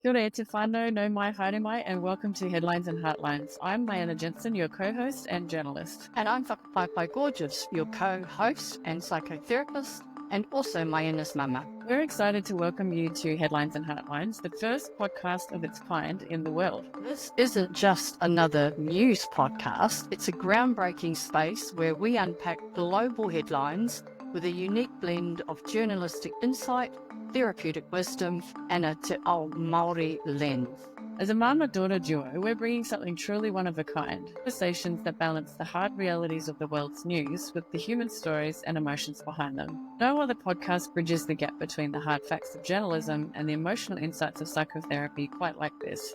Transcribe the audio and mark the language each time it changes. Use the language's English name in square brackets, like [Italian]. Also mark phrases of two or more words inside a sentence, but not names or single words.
[Māori] Kia ora te whānau, no mai haere mai, [English] and welcome to Headlines and Heartlines. I'm Diana Jensen, your co-host and journalist. And I'm Whakapaipai Gorgeous, your co-host and psychotherapist, and also Maiena's mama. We're excited to welcome you to Headlines and Heartlines, the first podcast of its kind in the world. This isn't just another news podcast. It's a groundbreaking space where we unpack global headlines with a unique blend of journalistic insight, therapeutic wisdom, and a [Māori] te ao Māori [English] lens. As a mama-daughter duo, we're bringing something truly one of a kind, conversations that balance the hard realities of the world's news with the human stories and emotions behind them. No other podcast bridges the gap between the hard facts of journalism and the emotional insights of psychotherapy quite like this.